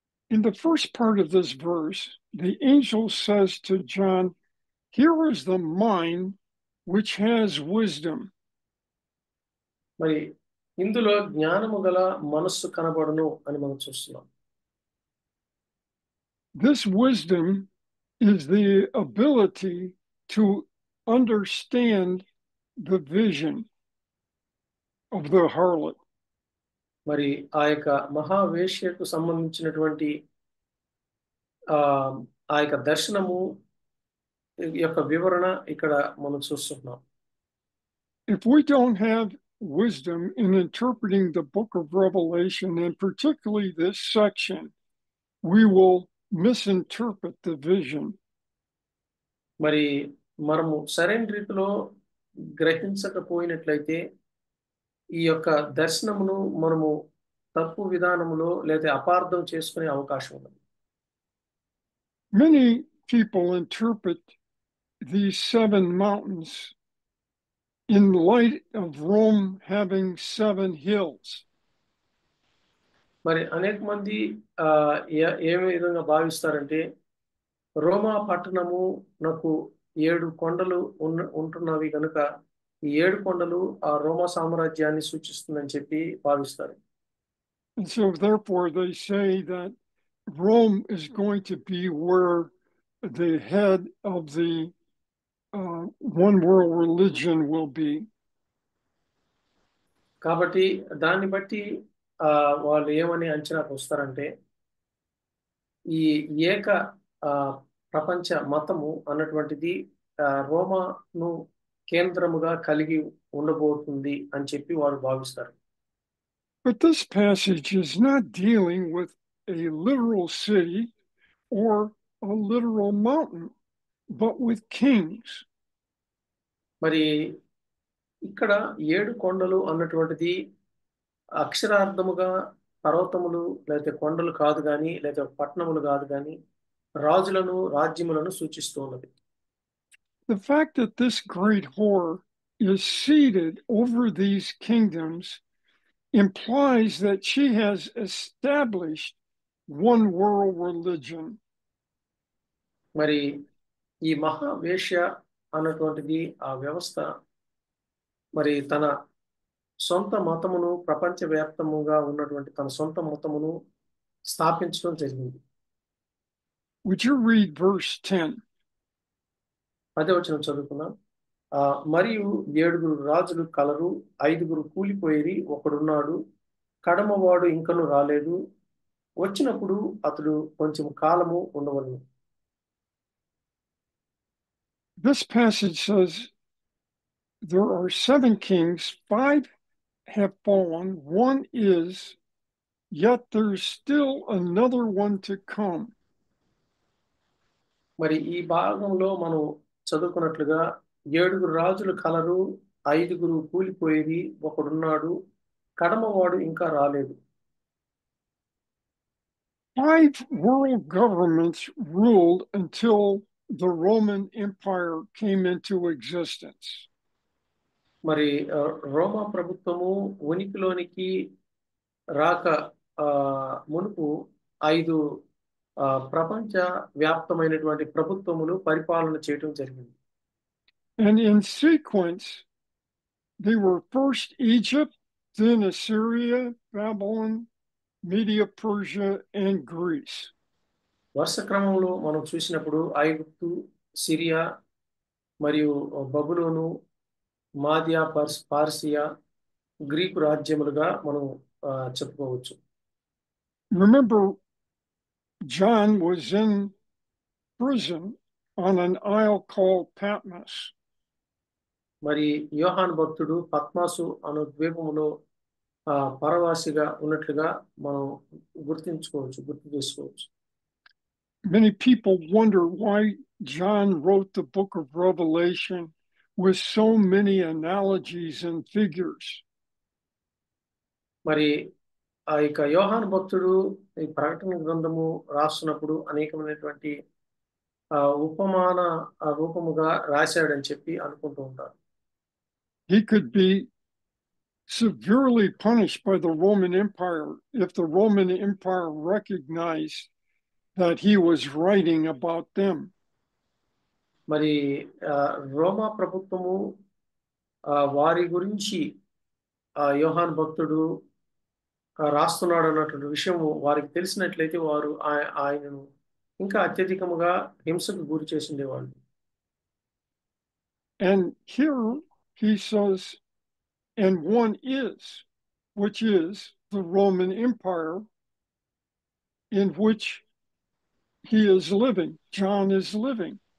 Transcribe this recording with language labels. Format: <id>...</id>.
<en>In the first part of this verse, the angel says to John, "Here is the mind which has wisdom."</en> <te>మరి ఇందులో జ్ఞానము గల మనస్సు కనబడును అని మనం చూస్తున్నాం.</te> <en>This wisdom is the ability to understand the vision of the harlot.</en> <te>మరి ఆ యొక్క మహావేశ్యకు సంబంధించినటువంటి ఆ యొక్క దర్శనము యొక్క వివరణ ఇక్కడ మనం చూస్తున్నాం.</te> <en>If we don't have wisdom in interpreting the book of Revelation, and particularly this section, we will misinterpret the vision.</en> <te>మరి మనము సరైన రీతిలో గ్రహించకపోయినట్లయితే ఈ యొక్క దర్శనమును మనము తప్పు విధానములో లేదా అపార్థం చేసుకునే అవకాశం ఉంది.</te> <en>Many people interpret these 7 mountains in light of Rome having 7 hills.</en> <te>మరి అనేక మంది ఏ విధంగా భావిస్తారంటే రోమా పట్టణము నాకు 7 కొండలు ఉంటున్నవి కనుక ఈ 7 కొండలు ఆ రోమా సామ్రాజ్యాన్ని సూచిస్తుందని చెప్పి భావిస్తారు.</te> <en>And so therefore they say that Rome is going to be where the head of the one world religion will be.</en> <te>కాబట్టి దాన్ని బట్టి వాళ్ళు ఏమని అంచనాకు వస్తారంటే ఈ ఏక ప్రపంచ మతము అన్నటువంటిది రోమాను కేంద్రముగా కలిగి ఉండబోతుంది అని చెప్పి వారు భావిస్తారు.</te> <en>But this passage is not dealing with a literal city or a literal mountain, but with kings.</en> <te>మరి ఇక్కడ 7 కొండలు అన్నటువంటిది అక్షరార్థముగా పర్వతములు లేకపోతే కొండలు కాదు గాని లేకపోతే పట్టణములు కాదు గాని రాజులను రాజ్యములను సూచిస్తూ ఉన్నది.</te> <en>The fact that this great whore is seated over these kingdoms implies that she has established one world religion.</en> <te>మరి ఈ మహావేశ్య అన్నటువంటిది ఆ వ్యవస్థ మరి తన సొంత మతమును ప్రపంచవ్యాప్తముగా ఉన్నటువంటి తన సొంత మతమును స్థాపించడం జరిగింది.</te> <en>Would you read verse 10?</en> <te>10వ వచనం చదువుకుందాం. మరియు 7 రాజులు కలరు, 5 కూలిపోయేది, ఒకడున్నాడు, కడమవాడు ఇంకను రాలేదు, వచ్చినప్పుడు అతడు కొంచెం కాలము ఉండవలను.</te> <en>This passage says there are 7 kings, 5 have fallen, one is, yet there's still another one to come.</en> <te>మరి ఈ భాగంలో మనం చదువుకున్నట్లుగా 7 రాజులు కలరు, 5 కూలిపోయేది, ఒకడున్నాడు, కడమవాడు ఇంకా రాలేదు.</te> <en>5 world governments ruled until the Roman Empire came into existence.</en> <te>మరి రోమా ప్రభుత్వము ఉనికిలోనికి రాక మునుపు 5 ప్రపంచ వ్యాప్తమైనటువంటి ప్రభుత్వములు పరిపాలన చేయడం జరిగింది.</te> <en>And in sequence, they were first Egypt, then Assyria, Babylon, Media, Persia, and Greece.</en> <te>వరుస క్రమంలో మనం చూసినప్పుడు ఐగుప్తు, సిరియా మరియు బబులోను, మాదియా, పార్సియా, గ్రీకు రాజ్యములుగా మనం చెప్పుకోవచ్చు.</te> <en>Remember, John was in prison on an isle called Patmos.</en> <te>మరి యోహాను భక్తుడు పద్మాసు అను ద్వీపములో పరవాసిగా ఉన్నట్లుగా మనం గుర్తు చేసుకోవచ్చు.</te> <en>Many people wonder why John wrote the book of Revelation with so many analogies and figures.</en> <te>మరి ఆ యొక్క యోహాను భక్తుడు ఈ ప్రకటన గ్రంథము రాస్తున్నప్పుడు అనేకమైనటువంటి ఉపమాన రూపముగా రాశాడని చెప్పి అనుకుంటూ ఉంటారు.</te> <en>He could be severely punished by the Roman Empire if the Roman Empire recognized that he was writing about them.</en> <te>మరి రోమా ప్రభుత్వము వారి గురించి యోహాను భక్తుడు రాస్తున్నాడు అన్నటువంటి విషయము వారికి తెలిసినట్లయితే వారు ఆయనను ఇంకా అత్యధికముగా హింసకు గురి చేసిండేవాళ్ళు.</te> <en>And here he says, and one is, which is the Roman Empire in which he is living, John is living.</en>